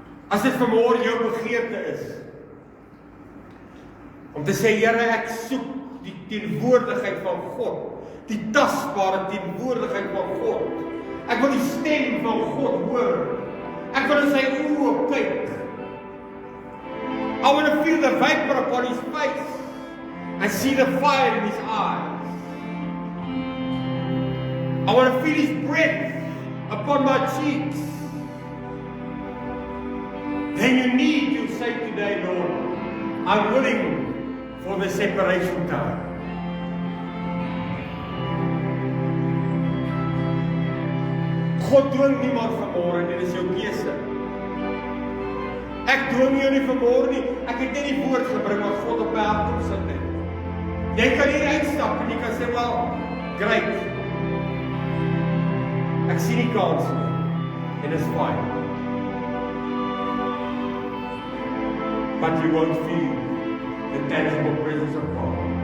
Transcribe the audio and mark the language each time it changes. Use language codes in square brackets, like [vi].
[af] As dit vanmôre jou begeerte is om te sê, Here, ek soek die teenwoordigheid van God, die tasbare teenwoordigheid van God. Ek wil die stem van God hoor. Ek wil in sy oë kyk. [en] I want to feel the vapor upon his face and see the fire in his eyes. I want to feel his breath upon my cheeks. Then you need to say today, Lord, I'm willing for the separation time. [af] God dwing niemand vanmôre, dit is jou keuse. Ek dwing jou nie vanmôre nie. Ek het net die woord gebring wat God op my hart kom sit het. Jy kan hier uitstap en jy kan sê, [en] well, great. [af] Ek sien nie kans nie. En dis fyn. [en] but you won't feel the tangible presence of God.